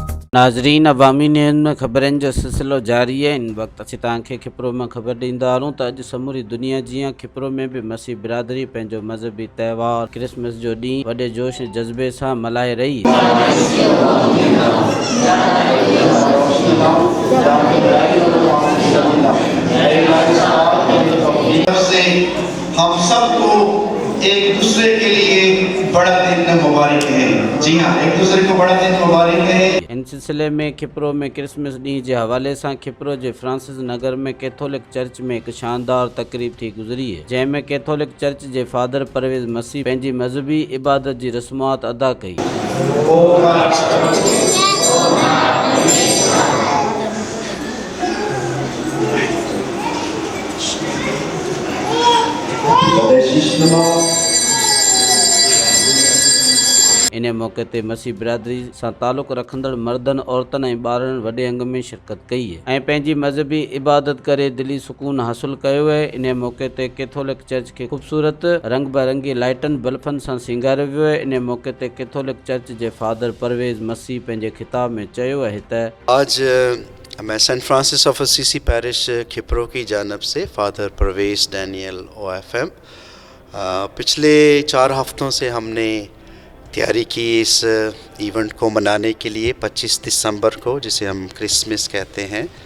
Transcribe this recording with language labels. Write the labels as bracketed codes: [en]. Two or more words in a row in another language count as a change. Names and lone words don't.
[sd] नाज़रीन, अवामी न्यूज़ में ख़बरनि जो सिलसिलो जारी है। इन वक़्तु असीं तव्हांखे खिप्रो में ख़बर ॾींदा हलूं त अॼु समूरी दुनिया जीअं खिप्रो में बि मसीह बिरादरी पंहिंजो मज़हबी त्योहार क्रिसमस जो ॾींहुं वॾे जोश जज़्बे सां मल्हाए रही। [ur] ہم سب کو ایک دوسرے کے لیے بڑا دن مبارک ہے. جی ہاں، ایک دوسرے کو بڑا دن مبارک ہے. [sd] इन सिलसिले में खिप्रो में क्रिसमस ॾींहुं जे हवाले सां खिप्रो जे फ्रांसिस नगर में कैथोलिक चर्च में हिकु शानदार तकरीब थी गुज़री है, जंहिंमें कैथोलिक चर्च जे फादर परवेज़ मसीह पंहिंजी मज़हबी इबादत जी रस्मात अदा कई। इन मौके ते मसीह बिरादरी सां तालुक़ रखंदड़ मर्दनि, औरतनि ऐं ॿारनि वॾे अंग में शिरकत कई है ऐं पंहिंजी मज़हबी इबादत करे दिली सुकून हासिल कयो है। इन मौके ते कैथोलिक चर्च खे ख़ूबसूरत रंग बिरंगी लाइटनि बल्बनि सां सिंगारियो वियो है। इन मौके ते कैथोलिक चर्च जे फादर परवेज़ मसीह पंहिंजे खिताब में चयो है त [ur] آج میں سینٹ فرانسس آف اسیسی پیرش کھپرو کی جانب سے فادر پرویز ڈینیئل OFM پچھلے 4 ہفتوں سے ہم نے تیاری کی اس ایونٹ کو منانے کے لیے 25 دسمبر کو، جسے ہم کرسمس کہتے ہیں.